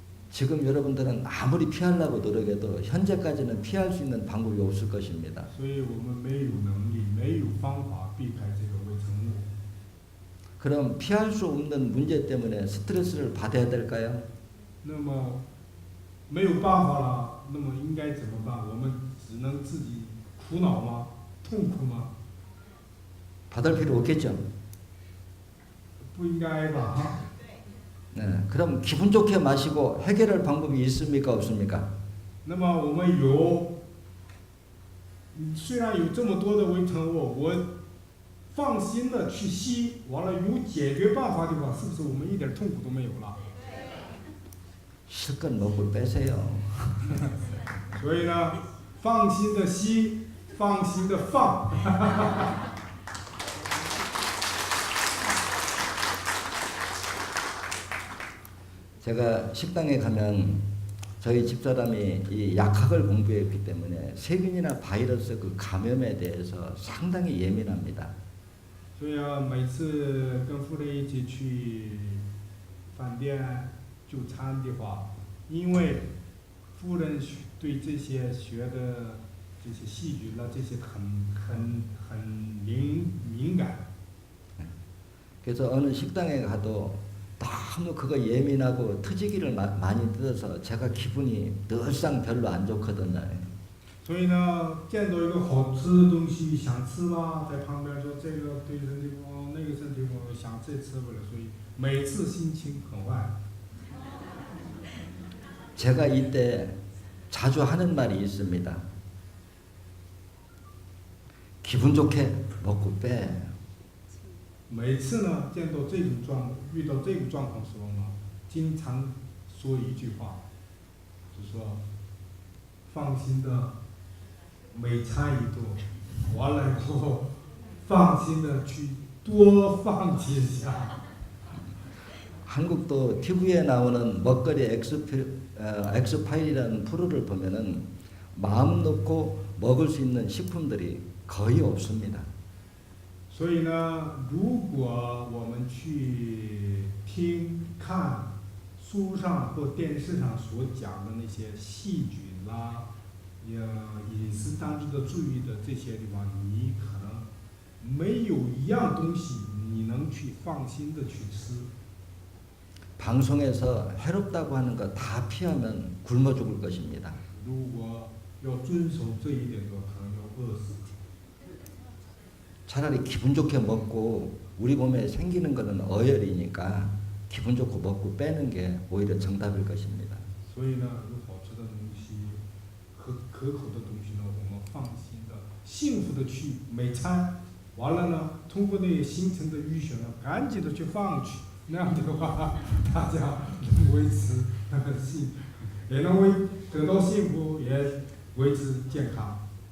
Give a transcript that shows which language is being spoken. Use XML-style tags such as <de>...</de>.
<ko>지금 여러분들은 아무리 피하려고 노력해도 현재까지는 피할 수 있는 방법이 없을 것입니다.</ko> <zh>所以我们没有能力，没有方法避开这个微尘物。</zh> <ko>그럼 피할 수 없는 문제 때문에 스트레스를 받아야 될까요?</ko> <zh>那么没有办法了，那么应该怎么办？我们只能自己苦恼吗？痛苦吗？</zh> <ko>받을 필요 없겠죠.</ko> <zh>不应该吧？</zh> <ko>네, 그럼 기분 좋게 마시고 해결할 방법이 있습니까, 없습니까?</ko> <zh>那么我们虽然有这么多的微尘物，我放心的去吸，完了有解决办法的话，是不是我们一点痛苦都没有了？</zh> <ko>실컷 먹고 빼세요.</ko> <zh>所以呢，放心的吸，放心的放。</zh> <ko>제가 식당에 가면 저희 집사람이 이 약학을 공부했기 때문에 세균이나 바이러스 그 감염에 대해서 상당히 예민합니다.</ko> <zh>所以啊，每次跟夫人一起去饭店就餐的话，因为夫人对这些学的这些细菌啦，这些很敏感。</zh> <ko>그래서 어느 식당에 가도 너무 그거 예민하고 트지기를 많이 뜯어서 제가 기분이 늘상 별로 안 좋거든요.</ko> <zh>所以呢，见到一个好吃的东西想吃吧，在旁边说这个对身体不好，那个身体不好，想这吃不了，所以每次心情很坏。</zh> <ko>제가 이때 자주 하는 말이 있습니다. 기분 좋게 먹고 빼.</ko> <zh>每次呢，遇到这种状况时候呢，经常说一句话，就说放心的每餐一顿，完了以后放心的去多放几下。</zh> <ko>한국도 TV에 나오는 먹거리 엑스파일이라는 프로를 보면은 마음 놓고 먹을 수 있는 식품들이 거의 없습니다.</ko> <zh>所以呢，如果我们去看书上或电视上所讲的那些细菌啦，饮食当中的注意的这些地方，你可能没有一样东西你能去放心的去吃。</zh> <ko>방송에서 해롭다고 하는 거 다 피하면 굶어 죽을 것입니다.</ko> <zh>如果要遵守这一点的话，可能要饿死。</zh> <ko>차라리 기분 좋게 먹고 우리 몸에 생기는 거는 어혈이니까 기분 좋고 먹고 빼는 게 오히려 정답일 것입니다.</ko> <zh>所以呢，有好吃的东西和可口的东西呢，我们放心的、幸福的去每餐，完了呢，通过那个形成的淤血呢，赶紧的去放去，那样的话，大家能维持也能得到幸福，也维持健康。</zh>